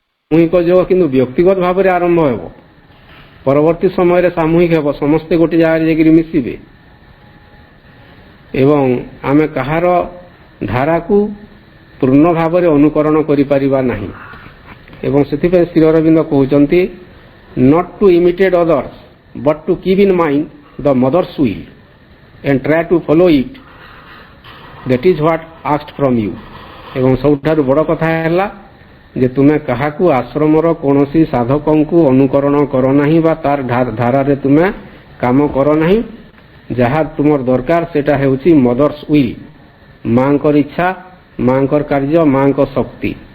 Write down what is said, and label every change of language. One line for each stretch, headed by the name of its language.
Odia: ସାମୂହିକ ଯୋଗ କିନ୍ତୁ ବ୍ୟକ୍ତିଗତ ଭାବରେ ଆରମ୍ଭ ହେବ, ପରବର୍ତ୍ତୀ ସମୟରେ ସାମୂହିକ ହେବ, ସମସ୍ତେ ଗୋଟିଏ ଜାଗାରେ ଯାଇକରି ମିଶିବେ ଏବଂ ଆମେ କାହାର ଧାରାକୁ ପୂର୍ଣ୍ଣ ଭାବରେ ଅନୁକରଣ କରିପାରିବା ନାହିଁ। ଏବଂ ସେଥିପାଇଁ ଶ୍ରୀ ଅରବିନ୍ଦ କହୁଛନ୍ତି
English: not to imitate others but to keep in mind the mother's will and try to follow it, that is what asked from you।
Odia: ଏବଂ ସବୁଠାରୁ ବଡ଼ କଥା ହେଲା ଯେ ତୁମେ କାହାକୁ ଆଶ୍ରମର କୌଣସି ସାଧକଙ୍କୁ ଅନୁକରଣ କର ନାହିଁ ବା ତାର ଧାରାରେ ତୁମେ କାମ କର ନାହିଁ। ଯାହା ତୁମର ଦରକାର ସେଟା ହେଉଛି ମଦର୍ସ ୱିଲ୍, ମାଙ୍କର ଇଚ୍ଛା, ମାଙ୍କର କାର୍ଯ୍ୟ, ମାଙ୍କ ଶକ୍ତି।